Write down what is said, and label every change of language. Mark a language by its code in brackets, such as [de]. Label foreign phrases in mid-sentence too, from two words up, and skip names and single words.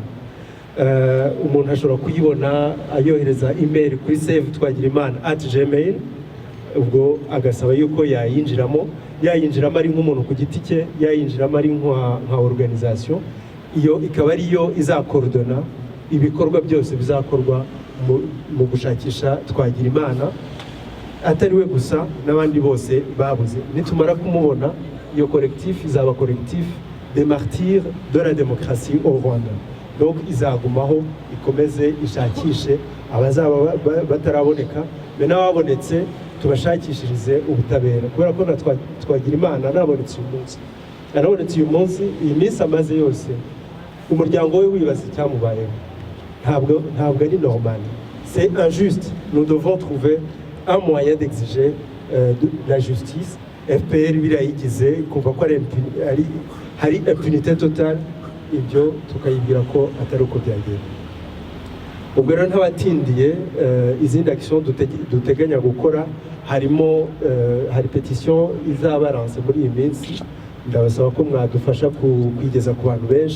[rw] Umuntu ashobora kuyibona ayohereza email kuri save-twagirimana@gmail, ubwo agasaba yuko yayinjiramo ari nk'umuntu ku giti cye, yayinjiramo ari nka organisation. Iyo ikaba ariyo izakordona ibikorwa byose bizakorwa mu gushakisha Twagirimana, atari we gusa n'abandi bose babuze. Nitumara kumubona, iyo collectif izaba [fr] collectif des martyrs de la démocratie au Rwanda. [rw] Donc izagumaho ikomeze ishakishe abazaba bataraboneka, be n'ababonetse tubashakishirize ubutabera, kubera ko Twagirimana nabonetse uyu munsi, iyi minsi amaze yose umuryango we wibaza icyamubayeho. Ntabwo ari normal, [fr] c'est injuste. Nous devons trouver un moyen d'exiger la justice. [rw] FPR birayigize kumva ko hari [fr] impunité totale, [rw] ibyo tukayibwira ko atari uko byagenda. Ubwo rero ntabatindiye, izindi action duteganya gukora harimo hari petition izabaranse muri iyi minsi, ndabasaba ko mwadufasha kwigeza ku bantu benshi.